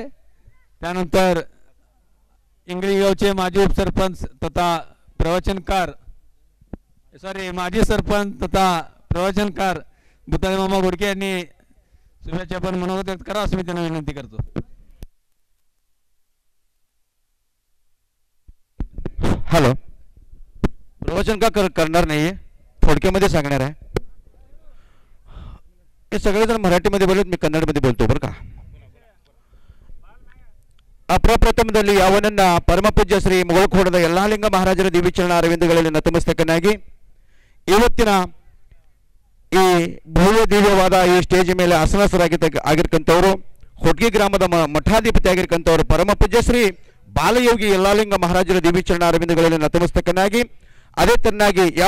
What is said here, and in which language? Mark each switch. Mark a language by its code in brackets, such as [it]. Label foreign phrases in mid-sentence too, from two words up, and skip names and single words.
[mr] त्यानंतर इंगळी गावचे माजी उपसरपंच तथा माजी सरपंच तथा प्रवचनकार बुताळे मामा घोडके यांनी शुभेच्छा पण मनोगत व्यक्त करा असं मी त्यांना विनंती करतो. हॅलो, प्रवचन का करणार नाहीये, थोडक्यामध्ये सांगणार आहे. हे सगळेजण मराठीमध्ये बोलत, मी कन्नडमध्ये बोलतो बरं का. [kn] ಅಪ್ರಪ್ರಥಮದಲ್ಲಿ ಯಾವನನ್ನ ಪರಮಪೂಜ್ಯ ಶ್ರೀ ಮುಗಳಖೋಡದ ಯಲ್ಲಾಲಿಂಗ ಮಹಾರಾಜರ ದಿವ್ಯಚರಣ ಅರವಿಂದಗಳಲ್ಲಿ ನತಮಸ್ತಕನಾಗಿ ಇವತ್ತಿನ ಈ ಭವ್ಯ ದಿವ್ಯವಾದ ಈ ಸ್ಟೇಜ್ ಮೇಲೆ ಆಗಿರ್ತಕ್ಕಂಥವರು ಹೊಟ್ಗಿ ಗ್ರಾಮದ ಮಠಾಧಿಪತಿ ಆಗಿರ್ತಕ್ಕಂಥವರು ಪರಮಪೂಜ್ಯ ಶ್ರೀ ಬಾಲಯೋಗಿ ಯಲ್ಲಾಲಿಂಗ ಮಹಾರಾಜರ ದಿವ್ಯಚರಣ ಅರವಿಂದಗಳಲ್ಲಿ ನತಮಸ್ತಕನಾಗಿ ಅದೇ ತರನಾಗಿ ಯಾವ